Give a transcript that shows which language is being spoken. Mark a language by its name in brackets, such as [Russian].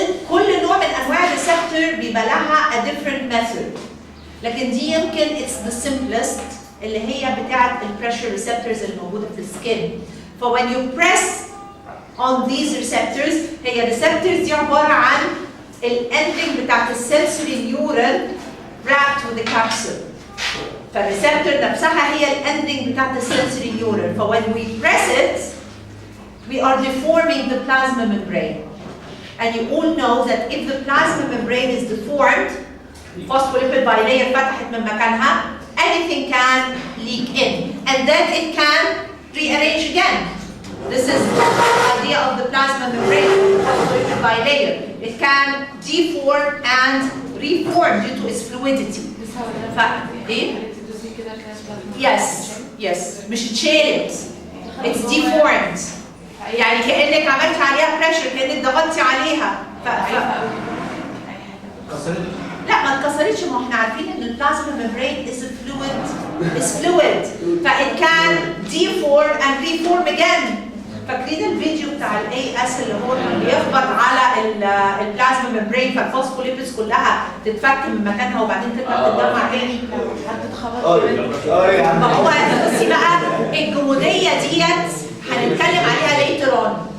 [Arabic] كل نوع من انواع الريسبتور بيبقى لها [English] a different method. [Arabic] لكن دي يمكن [English] it's the simplest [Arabic] اللي هي بتاعه البريشر ريسبتورز الموجوده في السكين. [English] ف when you press on these receptors هي الريسبتورز دي عباره عن الاندنج بتاعه السنسوري neural wrapped with the capsule. فالريسبتور نفسها هي الاندنج بتاعه السنسوري نيورال. ف when we press it we are deforming the plasma membrane. And you all know that if the plasma membrane is deformed, phospholipid bilayer [Arabic] فتحت من مكانها, [English] anything can leak in. And then it can rearrange again. This is the idea of the plasma membrane, phospholipid bilayer. It can deform and reform due to its fluidity. Yes, yes. [Arabic] مش اتشالت. [English] It's deformed. [Arabic] يعني كأنك عملت عليها بريشر كأنك ضغطتي عليها لا ما اتكسرتش. ما احنا عارفين ان [English] البلازما membrane is fluid ف it can deform and reform again. [Arabic] فاكرين الفيديو بتاع الاي اس اللي هو كان بيخبط على البلازما ممبرين فالفوسفوليبيدز كلها تتفك من مكانها وبعدين ترجع تتجمع تاني هتتخبط. ما هو بصي بقى الجموديه ديت هنتكلم عليها [English] later on.